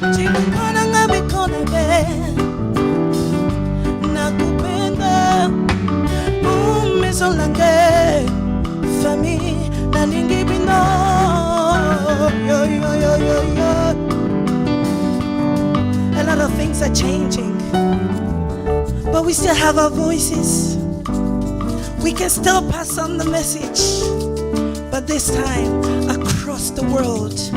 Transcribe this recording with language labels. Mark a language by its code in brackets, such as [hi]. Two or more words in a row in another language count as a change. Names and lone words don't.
[ln] Onanga bikona be nakupenda umezolange famille nalingi bino yo yo yo yo yo. [en] A lot of things are changing, but we still have our voices. We can still pass on the message, but this time across the world.